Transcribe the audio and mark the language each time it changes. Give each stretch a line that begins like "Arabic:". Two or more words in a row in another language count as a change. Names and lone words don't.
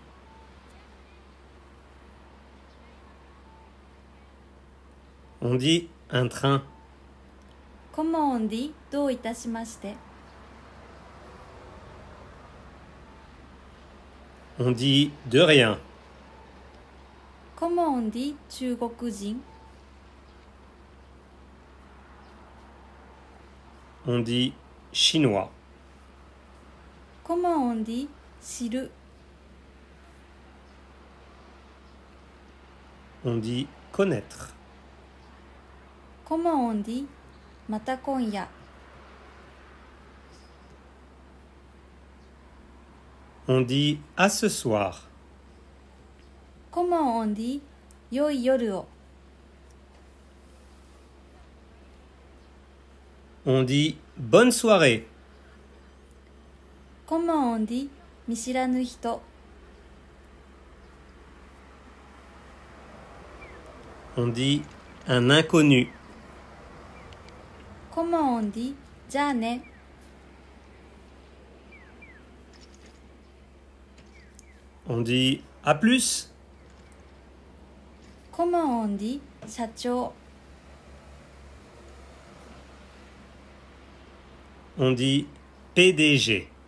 French: On dit un train. Comment on dit どういたしまして On dit de rien. Comment on dit 中国人 On dit chinois. Comment on dit 知る On dit connaître. Comment on dit
Japanese: また今夜
French: On dit à ce soir. Comment on dit
Japanese: 良い夜を
French: On dit bonne soirée. Comment on dit
Japanese: 見知らぬ人
French: On dit un inconnu. Comment on dit じゃあね On dit à plus. Comment on dit 社長 On dit PDG.